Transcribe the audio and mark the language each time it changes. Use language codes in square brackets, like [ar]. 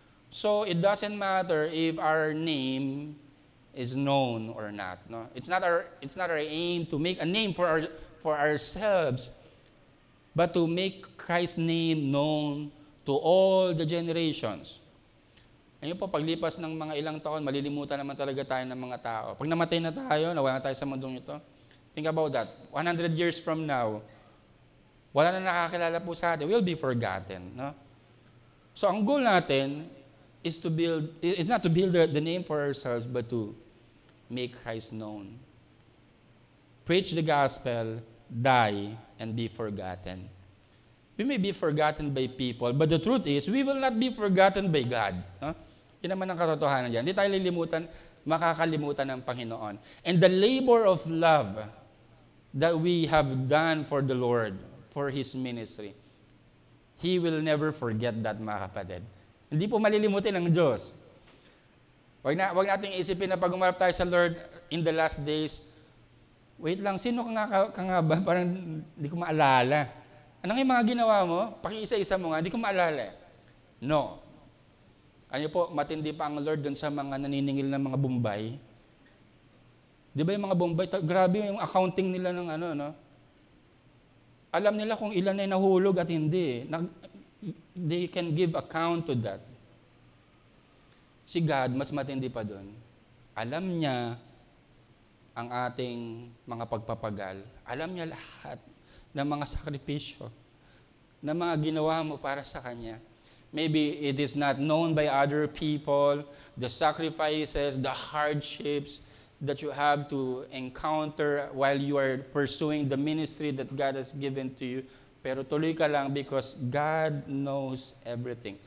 [en] So it doesn't matter if our name is known or not. No? It's not our aim to make a name for ourselves, but to make Christ's name known to all the generations. [tl] Ayun po, paglipas ng mga ilang taon, malilimutan naman talaga tayo ng mga tao. Pag namatay na tayo, nawala na tayo sa mundong ito, [en] think about that. 100 years from now, [tl] wala na nakakilala po sa atin. [en] We'll be forgotten. No? So [tl] ang goal natin [en] is not to build the name for ourselves, but to make Christ known. Preach the gospel, die, and be forgotten. We may be forgotten by people, but the truth is, we will not be forgotten by God. No? [tl] Yun naman ang katotohanan dyan. Hindi tayo makakalimutan ng Panginoon. [en] And the labor of love that we have done for the Lord, for His ministry, He will never forget that, [tl] mga kapatid. Hindi po malilimutin ng Diyos. Wag nating isipin na pag umarap tayo sa Lord [en] in the last days, [tl] wait lang, sino ka nga ba? Parang hindi ko maalala. Ano nga yung mga ginawa mo? Pakiisa-isa mo nga, hindi ko maalala. No. Ano po, matindi pa ang Lord dun sa mga naniningil ng mga Bombay. Di ba yung mga Bombay, grabe yung accounting nila ng ano, no? Alam nila kung ilan ay nahulog at hindi. [en] They can give account to that. [tl] Si God, mas matindi pa doon. Alam niya ang ating mga pagpapagal. Alam niya lahat ng mga sakripisyo, ng mga ginawa mo para sa Kanya. [en] Maybe it is not known by other people, the sacrifices, the hardships that you have to encounter while you are pursuing the ministry that God has given to you. [tl] Pero tuloy ka lang [en] because God knows everything.